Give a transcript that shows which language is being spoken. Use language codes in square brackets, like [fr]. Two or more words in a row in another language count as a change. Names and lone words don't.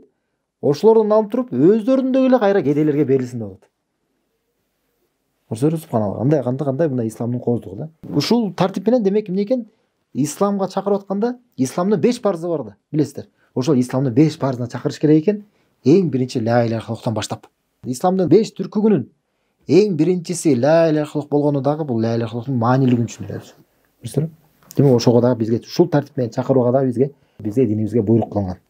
[ky] Ошолордон алып туруп, өздөрүндөгү эле кайра кедейлерге берилсин деп атат. Көрсөңөр, субханалла, кандай мына исламдын кооздугу да. Ушул тартип менен демек эмне экен? Исламга чакырып атканда, исламдын 5 парзы бар да, билесиздер. Ошол исламдын 5 парзына чакырыш керек экен, эң биринчи [ar] لا إله إلا الله [ky] баштап. Исламдын 5 түркүгүнүн эң биринчиси [ar] لا إله إلا الله [ky] болгону дагы бул [ar] لا إله إلا الله [ky] маанилигин түшүнөбүз. Көрсөңөр? Демек ошого дагы бизге ушул тартип менен чакырууга дагы бизге динибизге буйрук кылынган.